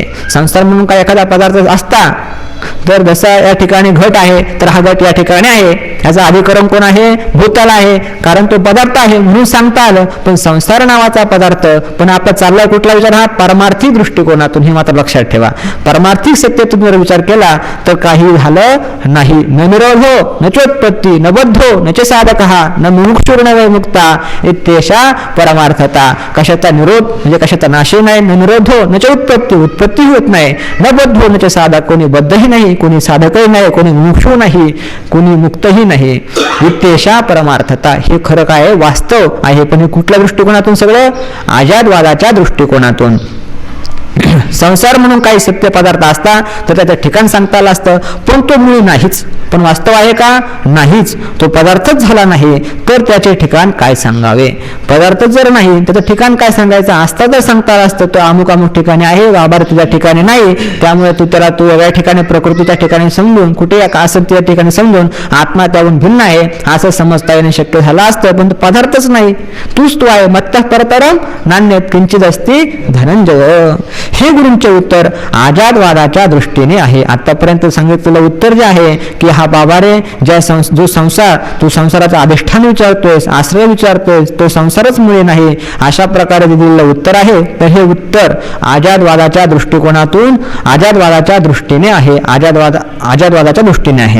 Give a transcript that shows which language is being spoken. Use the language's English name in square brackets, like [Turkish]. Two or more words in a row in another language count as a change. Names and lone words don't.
[Marathi] संसार म्हणून काही एखादा पदार्थ असता तर जसा या ठिकाणी घट आहे तर हा घट या ठिकाणी आहे, याचा अधिकरण कोण आहे? भूताला आहे, कारण तो पदार्थ आहे म्हणून सांगता आलं. पण संसार नावाचा पदार्थ, पण आपला चाललाय कुठला विचार? हा परमार्थिक दृष्टिकोनातून. हे मात्र लक्षात ठेवा, परमार्थिक सत्तेतून जर विचार केला तर काही झालं नाही. [Sanskrit] न निरोधो न चोत्पत्ती न बद्धो न च साधक न मुमुक्षुर्न मुक्ता इत्येषा परमार्थता. [Marathi] कशाचा निरोध म्हणजे कशाचा नाशही नाही, [Sanskrit] न निरोधो न च उत्पत्ती, [Marathi] उत्पत्ती होत नाही, [Sanskrit] न बद्धो न च साधक, [Marathi] कोणी बद्धही नाही नाही, कोणी साधकही नाही, कोणी मुमुक्षू नाही, कोणी मुक्तही नाही. [Sanskrit] इत्येषा परमार्थता, [Marathi] हे खरं काय वास्तव आहे. पण हे कुठल्या दृष्टिकोनातून? सगळं आजादवादाच्या दृष्टिकोनातून. संसार म्हणून काही सत्य पदार्थ असता तर त्याचं ठिकाण सांगता आलं असतं, पण तो मुळी नाहीच. पण वास्तव आहे का? नाहीच. तो पदार्थच झाला नाही तर त्याचे ठिकाण काय सांगावे? पदार्थ जर नाही त्याचं ठिकाण काय सांगायचं? असता तर सांगता आलं असतं, तो अमुक अमुक ठिकाणी आहे, बाबा तुझ्या ठिकाणी नाही, त्यामुळे तू वेगळ्या ठिकाणी प्रकृतीच्या ठिकाणी समजून, कुठे असं त्या ठिकाणी समजून आत्मा त्याहून भिन्न आहे असं समजता येणं शक्य झालं असतं. पण पदार्थच नाही, तूच तू आहे. [Sanskrit] मत्तः परतरम नान्यत् किंचित् अस्ति धनंजय. [Marathi] हे गुरूंचे उत्तर आजादवादाच्या दृष्टीने आहे. आतापर्यंत सांगितलेलं उत्तर जे आहे की हा बाबा रे, जो संसार, तू संसाराचा अधिष्ठान विचारतोयस, आश्रय विचारतोयस, तो संसारच मुळे नाही, अशा प्रकारे दिलेलं उत्तर आहे. तर हे उत्तर आजादवादाच्या दृष्टिकोनातून, आजादवादाच्या दृष्टीने आहे, आजादवादाच्या दृष्टीने आहे.